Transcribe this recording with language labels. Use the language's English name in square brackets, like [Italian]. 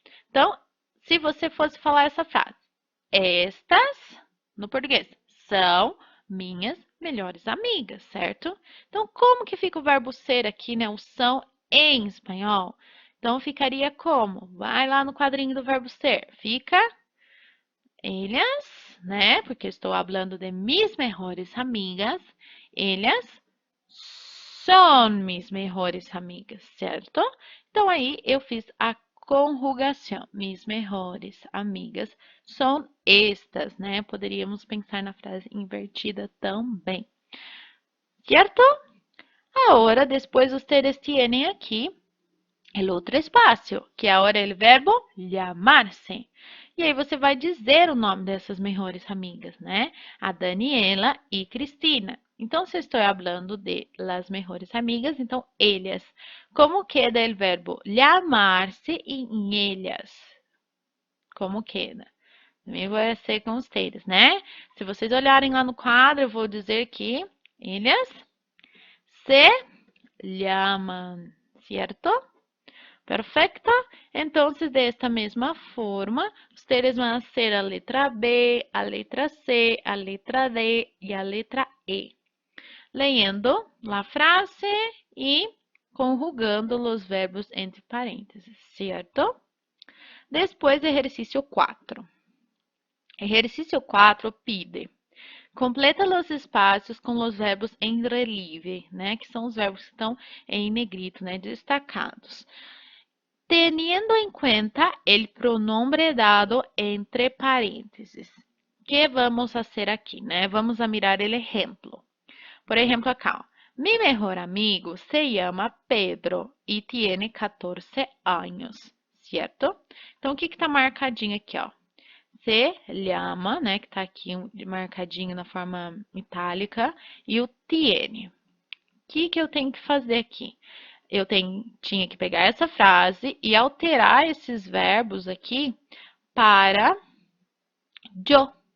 [Portuguese] Então, se você fosse falar essa frase, estas, no português, são minhas melhores amigas, certo? Então, como que fica o verbo ser aqui, né, o são em espanhol? Então, ficaria como? Vai lá no quadrinho do verbo ser. Fica ellas, né? Porque estou falando de [Spanish] mis mejores amigas. Ellas son mis mejores amigas, certo? [Portuguese] Então, aí eu fiz a conjugação. [Spanish] Mis mejores amigas [Portuguese] são estas, né? Poderíamos pensar na frase invertida também. Certo? Agora, depois ustedes tienen aqui el outro espaço, que agora é o verbo llamar-se. E aí você vai dizer o nome dessas melhores amigas, né? A Daniela e Cristina. Então, se estou falando de [Spanish] las mejores amigas, [Portuguese] então ellas. Como queda o verbo llamar-se em ellas? Como queda? Também vai ser com ustedes, né? Se vocês olharem lá no quadro, eu vou dizer que [Spanish] ellas se llaman, [Portuguese] certo? [Spanish] Perfecto? Entonces, de esta misma forma, ustedes van a hacer a letra B, a letra C, a letra D y a letra E. Leyendo la frase y conjugando los verbos entre paréntesis, ¿cierto? Después, ejercicio 4. Ejercicio 4 pide: [Portuguese] completa os espaços com os verbos em relieve, né? Que são os verbos que estão em negrito, né? Destacados. [Spanish] Teniendo en cuenta el pronombre dado entre paréntesis. ¿Qué vamos a hacer aquí, né? Vamos a mirar el ejemplo. Por ejemplo, acá, ó. Mi mejor amigo se llama Pedro e tiene 14 años, certo? [Portuguese] Então, o que está marcadinho aqui, ó? [Spanish] Se llama, [Portuguese] né? Que está aqui marcadinho na forma itálica, e o tiene. O que eu tenho que fazer aqui? Eu tinha que pegar essa frase e alterar esses verbos aqui para yo.